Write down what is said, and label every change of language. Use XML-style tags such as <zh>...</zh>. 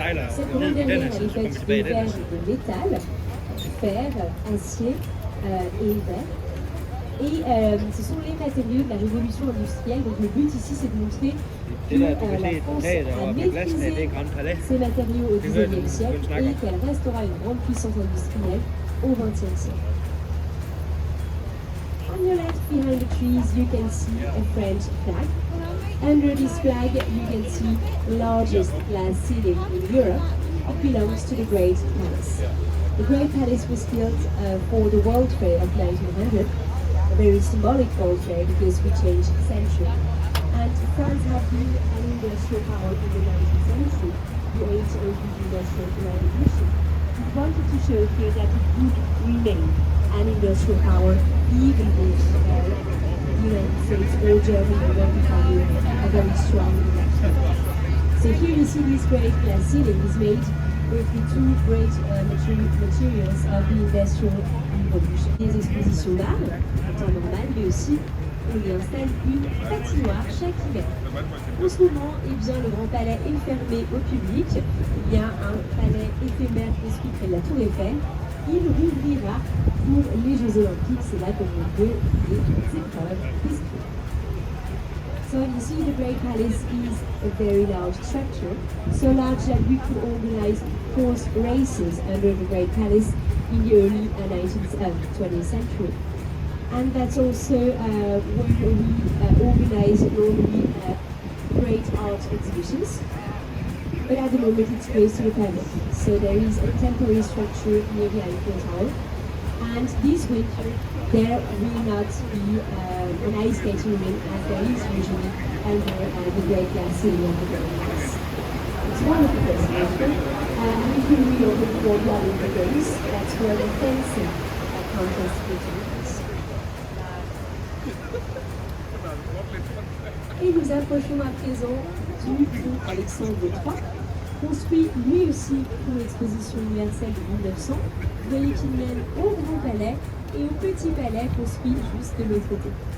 <fr>Cette grande dernière, elle est faite de verre et de métal, fer, acier et verre. Et ce sont les matériaux de la révolution industrielle. Donc le but ici, c'est de montrer que la France a maîtrisé ces matériaux au XIXe siècle et qu'elle restera une grande puissance industrielle au XXe siècle.</fr> <en>On your left, behind the trees, you can see a French flag. Under this flag, you can see the largest glass ceiling in Europe. It belongs to the Great Palace. The Great Palace was built for the World Fair of 1900, a very symbolic World Fair because we changed century. And France had been an industrial power in the 19th century, the age of the Industrial Revolution. We wanted to show here that it would remain an industrial power even if the United States or Germany were becoming a very strong industrial. So here you see this great glass ceiling is made with the two great materials of the Industrial Revolution.</en> <fr>Des expositions d'art, en temps normal, mais aussi on y installe une patinoire chaque hiver. En ce moment, eh bien, le Grand Palais est fermé au public. Il y a un palais éphémère construit près de la Tour Eiffel. Il rouvrira pour les Jeux Olympiques. C'est là qu'on veut les épreuves de ski.</fr> <en>So you see the Great Palace is a very large structure, so large that we could organize horse races under the Great Palace in the early 20th century. And that's also where we organize normally great art exhibitions. But at the moment it's closed to the public. So there is a temporary structure near the Eiffel Tower. And this winter there will not be an ice skating rink as there is usually under the Great Glass Ceiling of the Great Palace. It's one of the destination. And we will reopen for the Olympic Games. That's where the fencing contest will take place.</en> <fr>Et nous approchons à présent du pont Alexandre III, construit lui aussi pour l'exposition universelle de 1900, de qui mène au Grand Palais et au Petit Palais construit juste de l'autre côté.</fr>